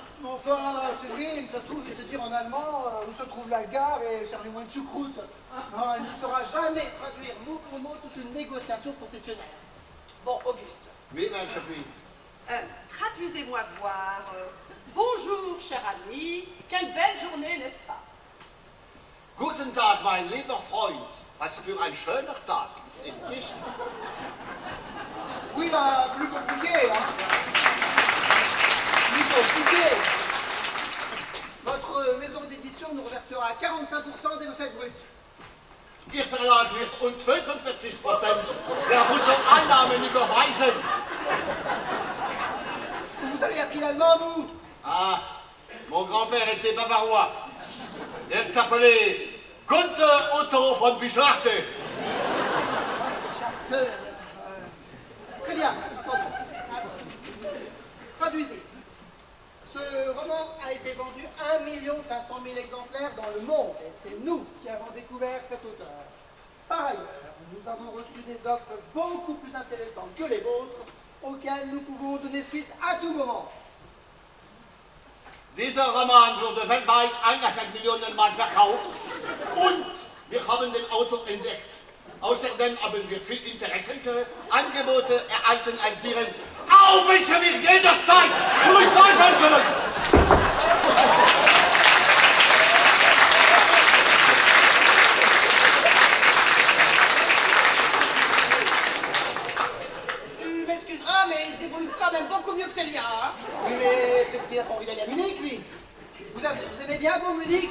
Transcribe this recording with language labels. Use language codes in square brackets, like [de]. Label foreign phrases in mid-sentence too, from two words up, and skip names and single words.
[fr] Mais enfin, Séverine, ça se trouve, il se dire en allemand où se trouve la gare et servez-moi une choucroute. Non, il ne saura jamais traduire mot pour mot toute une négociation professionnelle. Bon, Auguste, Oui, madame Chapuis. traduisez-moi voir. Bonjour, cher ami, quelle belle journée, n'est-ce pas? [de] Guten Tag, mein lieber Freund. Was für ein schöner Tag. Ist nicht? [fr] Oui, bah, plus compliqué, hein. Plus compliqué. Votre maison d'édition nous reversera 45% des recettes brutes. [de] Ihr Verlag wird uns 45% der Bruttoeinnahmen überweisen. [fr] Vous avez appris l'allemand, vous? Ah, mon grand-père était bavarois. Il s'appelait Gunther Otto von Bischarte. Charteur. Très bien, attendez. Traduisez. Ce roman a été vendu 1 500 000 exemplaires dans le monde et c'est nous qui avons découvert cet auteur. Par ailleurs, nous avons reçu des offres beaucoup plus intéressantes que les vôtres auxquelles nous pouvons donner suite à tout moment. [de] Dieser Roman wurde weltweit 1,5 Millionen Mal verkauft und wir haben den Autor entdeckt. Außerdem haben wir viel interessante Angebote erhalten, als Ihren auch welche wir jederzeit zurückgreifen können. [fr] Tu m'excuseras, mais il se débrouille quand même beaucoup mieux que Célia, hein. Oui, mais peut-être qu'il n'a pas envie d'aller à Munich, lui. Vous aimez bien, vous, Munich?